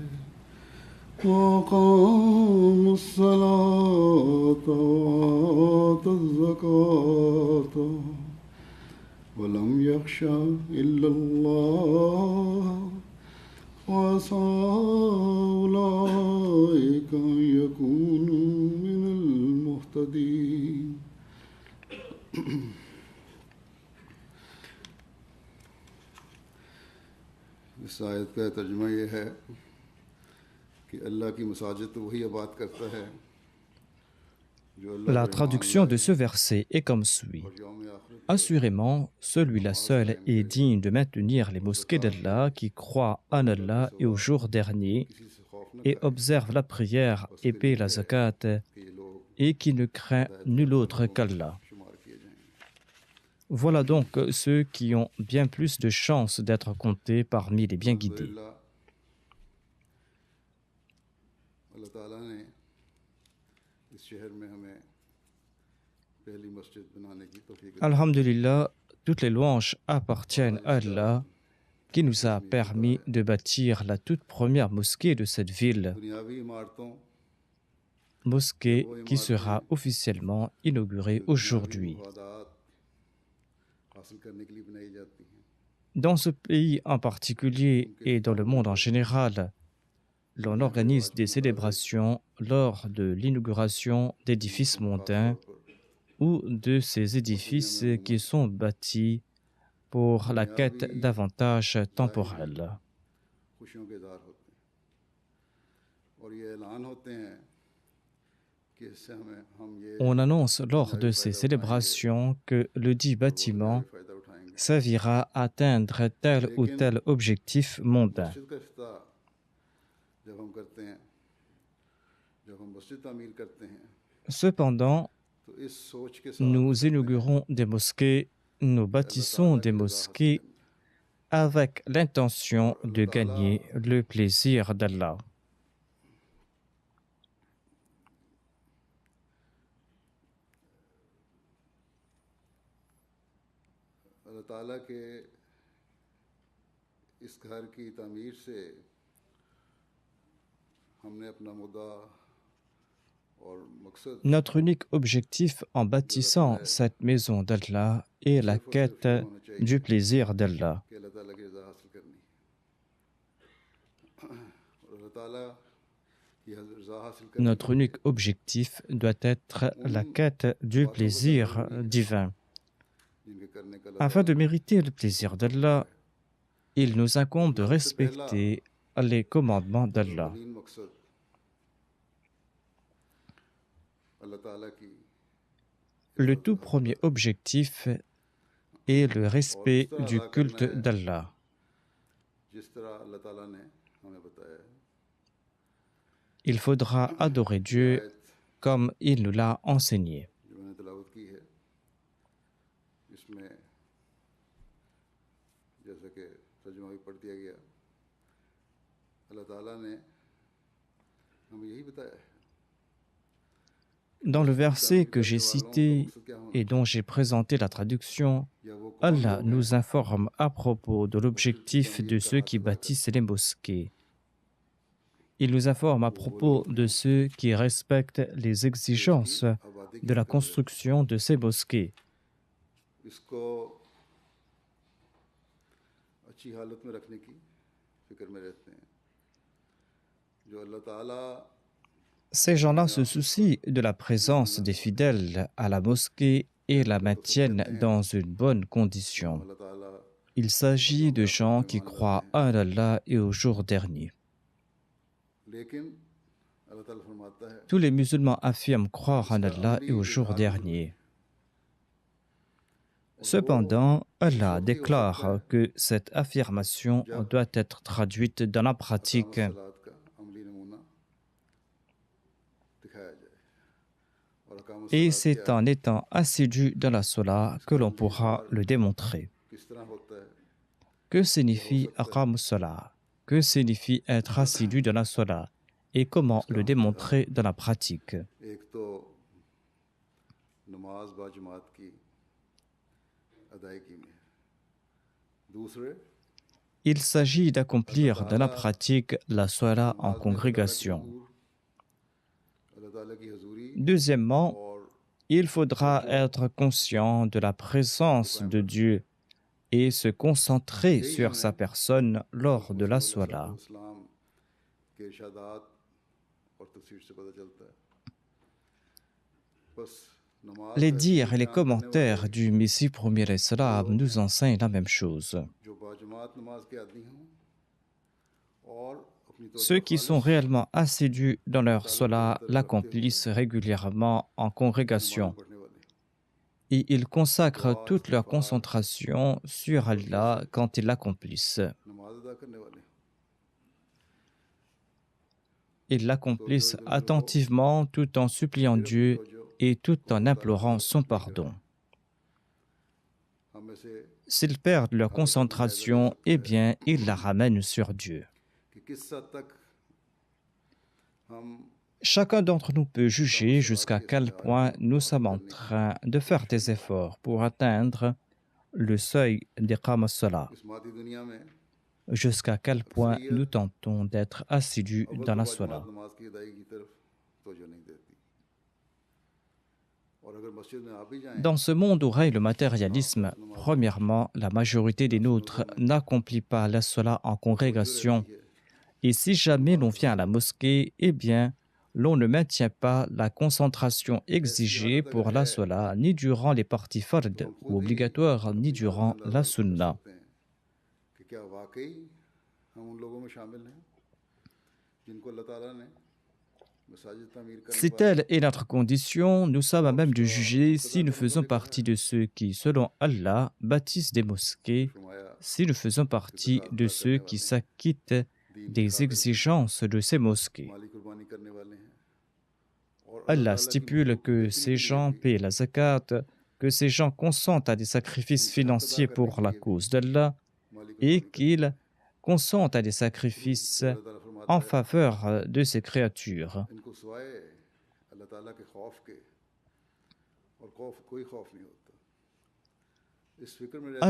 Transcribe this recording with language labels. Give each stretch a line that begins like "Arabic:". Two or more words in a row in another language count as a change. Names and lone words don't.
Arabic: وأقام الصلاة وآتى الزكاة ولم يخش إلا الله وعسى أولئك أن يكونوا من المهتدين.
Urdu: اس آیت کا ترجمہ یہ ہے کہ اللہ کی مساجد تو وہی آباد کرتا ہے جو اللہ
French: La
Urdu: پر ایمان
French: traduction de
Urdu: लाए
French: ce verset est comme suit.
Urdu: اور یوم آخر پر
French: Assurément, celui-là seul est digne de maintenir les mosquées d'Allah qui croient en Allah et au jour dernier
Urdu: کسی سے خوف نہ
French: et
Urdu: करे
French: observe la prière et paie la zakat
Urdu: کہ یہ لوگ
French: et qui ne craint nul autre qu'Allah.
Urdu: شمار کیے جائیں گے.
French: Voilà donc ceux qui ont bien plus de chances d'être comptés parmi les bien guidés.
Urdu: الحمدللہ اللہ تعالیٰ نے اس شہر میں ہمیں پہلی مسجد بنانے کی توفیق دی.
French: Alhamdulillah, toutes les louanges appartiennent à Allah qui nous a permis de bâtir la toute première mosquée de cette ville,
Urdu: دنیاوی عمارتوں
French: mosquée qui sera officiellement inaugurée aujourd'hui.
Urdu: مفادات حاصل کرنے کے لیے بنائی جاتی ہیں.
French: Dans ce pays en particulier et dans le monde en général, l'on organise des célébrations lors de l'inauguration d'édifices mondains ou de ces édifices qui sont bâtis pour la quête d'avantages temporels.
Urdu: خوشیوں کے اظہار ہوتے ہیں اور یہ اعلان ہوتے ہیں کہ اس سے ہم یہ
French: On annonce lors de ces célébrations que le dit bâtiment
Urdu: فائدہ اٹھائیں گے.
French: servira à atteindre tel ou tel objectif mondain.
Urdu: مسجد کا افتتاح جب ہم کرتے ہیں، جب ہم مسجد تعمیر کرتے ہیں
French: Cependant,
Urdu: تو اس سوچ کے ساتھ
French: nous inaugurons des mosquées, nous bâtissons des mosquées avec l'intention de gagner le plaisir d'Allah.
Urdu: اللہ تعالیٰ کے اس گھر کی تعمیر سے ہم نے اپنا مدعا اور مقصد
French: Notre unique objectif en bâtissant cette maison d'Allah est la quête du plaisir d'Allah.
Urdu: کہ اللہ تعالیٰ کی رضا حاصل کرنی ہے۔ اور اللہ تعالیٰ کی رضا حاصل کرنے
French: Notre unique objectif doit être la quête du plaisir divin.
Urdu: جن کے کرنے کا اللہ
French: Afin
Urdu: ताला
French: de
Urdu: ने
French: mériter le plaisir d'Allah, il nous incombe de
Urdu: سب سے پہلا
French: respecter les commandements
Urdu: और
French: d'Allah.
Urdu: اولین مقصد اللہ تعالیٰ کی
French: Le
Urdu: इबादत
French: tout
Urdu: हक
French: premier
Urdu: अदा
French: objectif est le
Urdu: اور اس
French: respect
Urdu: तरह
French: du
Urdu: ادا کرنا
French: culte
Urdu: है
French: d'Allah.
Urdu: جس طرح اللہ تعالیٰ نے ہمیں بتایا ہے.
French: Il faudra adorer
Urdu: ये
French: Dieu
Urdu: आयत
French: comme il nous l'a enseigné.
Urdu: جو میں نے تلاوت کی ہے اس میں جیسا کہ ترجمہ بھی پڑھ دیا گیا، اللہ تعالیٰ نے ہمیں یہی بتایا ہے کہ
French: Dans le
Urdu: مسجد کی
French: verset
Urdu: तामीर
French: que j'ai
Urdu: کرنے والوں کا
French: cité
Urdu: مقصد کیا ہونا
French: et dont j'ai présenté la traduction,
Urdu: چاہیے، یا وہ کون
French: Allah
Urdu: لوگ ہیں
French: nous informe à propos de
Urdu: مسجد کی
French: l'objectif
Urdu: तामीर
French: de
Urdu: का
French: ceux
Urdu: हक
French: qui
Urdu: अदा
French: bâtissent
Urdu: करते
French: les
Urdu: हैं।
French: mosquées. Il nous informe à
Urdu: वो
French: propos
Urdu: लोग
French: de
Urdu: हैं
French: ceux qui respectent les
Urdu: جو اس کی
French: exigences
Urdu: آبادی کی
French: de la
Urdu: فکر میں رہتے
French: construction de ces mosquées.
Urdu: ہیں، اس کو اچھی حالت میں رکھنے کی فکر میں رہتے ہیں، جو اللہ تعالیٰ
French: Ces gens-là
Urdu: अपने
French: se
Urdu: आसिफ
French: soucient de la
Urdu: پر ایمان
French: présence
Urdu: लाने
French: des
Urdu: वाले
French: fidèles à la mosquée et la
Urdu: کہتے ہیں، تو سب
French: maintiennent
Urdu: کہتے ہیں
French: dans une bonne
Urdu: کہ ہم
French: condition.
Urdu: अल्लाह ताला
French: Il
Urdu: और
French: s'agit
Urdu: यौम
French: de
Urdu: आखिर
French: gens
Urdu: पर
French: qui
Urdu: ایمان لاتے
French: croient
Urdu: हैं,
French: en Allah et au jour dernier.
Urdu: لیکن اللہ تعالیٰ فرماتا ہے
French: Tous les musulmans affirment croire en
Urdu: इसका
French: Allah et
Urdu: अमली
French: au jour
Urdu: اظہار بھی ضروری
French: dernier.
Urdu: ہے، اور وہ
French: Cependant,
Urdu: उस
French: Allah
Urdu: وقت ہی ہو سکتا
French: déclare
Urdu: है
French: que cette affirmation
Urdu: जब
French: doit être traduite dans la
Urdu: अकाम
French: pratique
Urdu: صلوٰۃ کا عملی نمونہ دکھایا جائے، اور اقام
French: et
Urdu: صلوٰۃ کیا
French: c'est
Urdu: है,
French: en étant assidu dans la Salah que
Urdu: इसका
French: l'on
Urdu: अमली
French: pourra
Urdu: इजहार
French: le démontrer.
Urdu: کس طرح ہوتا ہے,
French: Que
Urdu: یا ہو
French: signifie
Urdu: سکتا ہے
Arabic: أقام الصلاة?
French: Que signifie être assidu dans la Salah? Et comment
Urdu: इसका
French: le
Urdu: عملی اظہار
French: démontrer dans la pratique?
Urdu: ایک تو نماز باجماعت کی ادائیگی میں ہے، دوسرے
French: Il s'agit
Urdu: अल्लाह
French: d'accomplir dans la
Urdu: ताला
French: pratique la Salah en
Urdu: نماز میں
French: congrégation.
Urdu: اللہ تعالیٰ کی حضوری
French: Deuxièmement,
Urdu: और
French: il faudra
Urdu: तवज्जो
French: être conscient de la
Urdu: को
French: présence
Urdu: कायम
French: de
Urdu: रखना,
French: Dieu et se concentrer
Urdu: यही
French: sur sa
Urdu: हमें
French: personne
Urdu: हज़रत
French: lors de la
Urdu: मसीह
French: Salah.
Urdu: علیہ السلام کے ارشادات اور تفسیر سے پتا چلتا ہے. بس نماز
French: Les
Urdu: का
French: dires
Urdu: हकीकी
French: et les
Urdu: قیام کرنے والے
French: commentaires du Messie premier
Urdu: वो
French: Islam
Urdu: लोग
French: nous
Urdu: हैं
French: enseignent la même chose.
Urdu: جو باجماعت نماز کے عادی ہوں اور اپنی
French: Ceux
Urdu: तवज्जो
French: qui sont
Urdu: खालिस
French: réellement assidus dans
Urdu: अल्लाह
French: leur
Urdu: تعالیٰ کی
French: Salah
Urdu: طرف رکھتے ہوئے
French: l'accomplissent régulièrement en
Urdu: नमाज
French: congrégation
Urdu: پڑھنے والے
French: et ils consacrent
Urdu: दुआ
French: toute leur
Urdu: इस्तिग़फ़ार
French: concentration sur
Urdu: तवज्जो
French: Allah
Urdu: से
French: quand ils l'accomplissent.
Urdu: نماز ادا کرنے والے
French: Ils
Urdu: तवज्जो
French: l'accomplissent
Urdu: ادھر ادھر ہو,
French: attentivement tout en suppliant
Urdu: پھر اپنی
French: Dieu
Urdu: तवज्जो
French: et tout
Urdu: को
French: en
Urdu: اللہ تعالیٰ کی
French: implorant
Urdu: तरफ
French: son
Urdu: लेकर
French: pardon.
Urdu: آئے۔ ہم میں سے
French: S'ils perdent leur
Urdu: ہر ایک اپنا جائزہ لے
French: concentration,
Urdu: सकता
French: eh
Urdu: है
French: bien, ils la ramènent sur Dieu.
Urdu: کہ کس حد تک ہم
French: Chacun d'entre nous peut
Urdu: अकाम
French: juger
Urdu: सलात
French: jusqu'à
Urdu: के
French: quel
Urdu: इस्तेमाल
French: point
Urdu: को
French: nous
Urdu: हासिल
French: sommes en
Urdu: کرنے کی
French: train de faire
Urdu: कोशिश
French: des
Urdu: में
French: efforts pour atteindre le seuil d'
Arabic: إقام الصلاة,
Urdu: اس مادی دنیا میں
French: jusqu'à quel point
Urdu: अक्सरियत
French: nous tentons d'être assidus
Urdu: अव्वल
French: dans
Urdu: तो
French: la
Urdu: बाजमात
French: Salah.
Urdu: نماز کی ادائیگی کی طرف توجہ نہیں دیتی، اور اگر مسجد میں آ بھی جائیں
French: Dans ce monde où règne le
Urdu: تو وہاں
French: matérialisme,
Urdu: فرض نماز
French: premièrement, la majorité des
Urdu: नफल
French: nôtres
Urdu: روزوں میں
French: n'accomplit pas la Salah en
Urdu: وہ توجہ
French: congrégation.
Urdu: رہتی ہے
French: Et si jamais l'on
Urdu: नमाज
French: vient à la mosquée, eh bien, l'on ne maintient pas la concentration
Urdu: ऐसी
French: exigée
Urdu: حالت اگر
French: pour la
Urdu: है
French: Salah, ni durant les parties fard
Urdu: تو ہم
French: ou
Urdu: خود ہی
French: obligatoires, ni
Urdu: اپنی حالت
French: durant
Urdu: अंदाज़ा
French: la
Urdu: कर
French: Sunna.
Urdu: سکتے ہیں کہ کیا واقعی ہم ان لوگوں میں شامل ہیں جن کو اللہ تعالیٰ نے مساجد تعمیر کرنے
French: Si
Urdu: वाले
French: telle est notre condition, nous sommes à
Urdu: और
French: même de
Urdu: उसका
French: juger
Urdu: हक
French: si
Urdu: अदा
French: nous
Urdu: करने
French: faisons
Urdu: والے کہا
French: partie
Urdu: है,
French: de ceux qui, selon Allah, bâtissent des mosquées,
Urdu: फरमाया
French: si nous faisons
Urdu: कि
French: partie
Urdu: ज़कात
French: de
Urdu: अदा
French: ceux
Urdu: करने
French: qui
Urdu: والے ہیں,
French: s'acquittent
Urdu: دین کی
French: des
Urdu: खातिर
French: exigences de ces mosquées.
Urdu: مالی قربانی کرنے والے ہیں، اور اللہ
French: Allah
Urdu: تعالیٰ کی
French: stipule
Urdu: مخلوق کی
French: que
Urdu: बेहतरी
French: ces
Urdu: کے لیے
French: gens
Urdu: भी
French: paient la zakat, que ces gens consentent à des sacrifices
Urdu: ان کے حق ادا
French: financiers
Urdu: करने
French: pour
Urdu: के
French: la
Urdu: لیے بھی
French: cause d'Allah
Urdu: माली
French: et
Urdu: قربانی کرنی
French: qu'ils consentent à des sacrifices
Urdu: پھر اللہ تعالیٰ
French: en
Urdu: فرماتا ہے
French: faveur de ces créatures.
Urdu: ان کو سوائے اللہ تعالیٰ کے خوف کے اور خوف کوئی خوف نہیں ہوتا، اس فکر میں رہتے